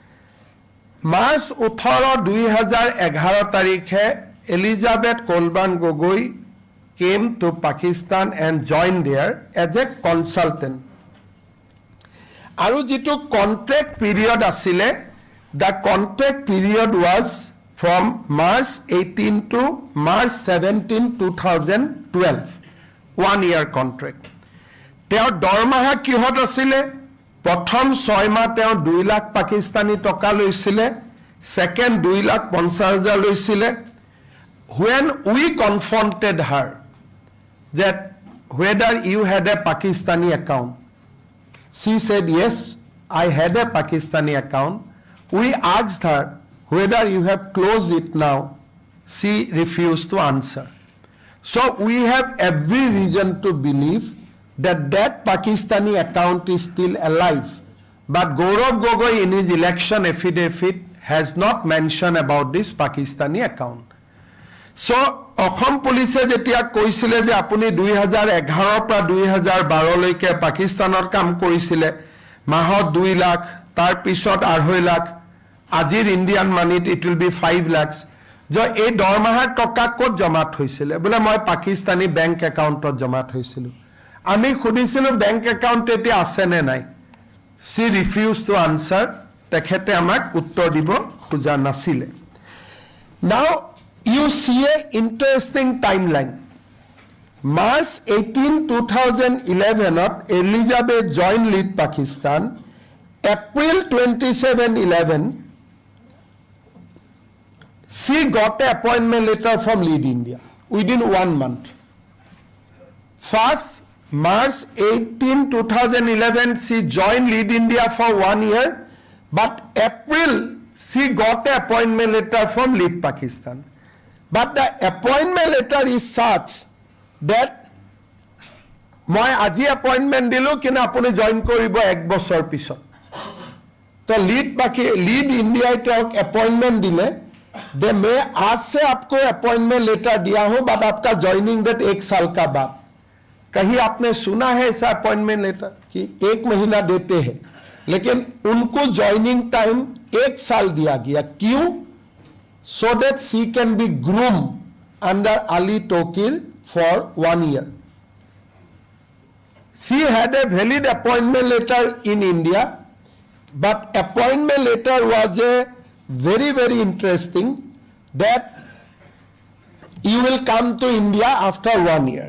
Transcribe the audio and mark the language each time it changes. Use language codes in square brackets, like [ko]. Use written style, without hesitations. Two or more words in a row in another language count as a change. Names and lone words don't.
[en] March 18, 2011 tarikhe Elizabeth Kolban Gogoi came to Pakistan and joined there as a consultant. [as] আৰু যিটো [en] contract period asile, the contract period was from March 18 to March 17, 2012. 1 year contract. [as] তেওঁ দৰমহা কিহত আছিলে, প্ৰথম 6 মাহ তেওঁ 2 লাখ পাকিস্তানী টকা লৈছিলে, সেকেন্ড 2,50,000 লৈছিলে. [en] When we confronted her that whether you had a Pakistani account, she said yes, I had a Pakistani account. We asked her whether you have closed it now. She refused to answer. So we have every reason to believe that Pakistani account is still alive. But Gaurav Gogoi in his election affidavit has not mentioned about this Pakistani account. So Assam police [as] যেতিয়া কৈছিলে যে আপুনি 2011 পৰা 2012 লৈকে পাকিস্তানৰ কাম কৰিছিলে, মাহত 2 লাখ, তাৰ পিছত 2.5 লাখ, আজিৰ ইণ্ডিয়ান মানিত [en] it will be 5 lakhs. [as] যে এই দৰমাহাৰ টকা ক'ত জমা থৈছিলে? বোলে মই পাকিস্তানী বেংক একাউণ্টত জমা থৈছিলো. আমি খুদিছিলো বেংক একাউণ্ট এতিয়া আছে নে নাই? [en] She refused to answer. [as] তেখেতে আমাক উত্তৰ দিব খোজা নাছিলে. [en] Now you see a interesting timeline. March 18, 2011, Elizabeth joined Lead Pakistan. April 27, 11, she got an appointment letter from Lead India within 1 month. First, March 18, 2011, she joined Lead India for 1 year, but April, she got an appointment letter from Lead Pakistan. But the appointment letter is such that [as] মই আজি appointment দিলো কিনা আপুনি জয়েন কৰিব 1 বছৰ পিছত [hi] तो लीड इंडिया तक अपॉइंटमेंट दिले दे मैं आज से आपको [en] appointment letter [hi] दिया हूं बट आपका [en] joining date [hi] 1 साल का बाद कहीं आपने सुना है ऐसा [en] appointment letter [hi] कि 1 महीना देते हैं लेकिन उनको [en] joining time [hi] 1 साल दिया गया क्यों [en] so that she can be groomed under Ali Tokir for 1 year. She had a valid appointment letter in India, but appointment letter was a very, very interesting that you will come to India after 1 year.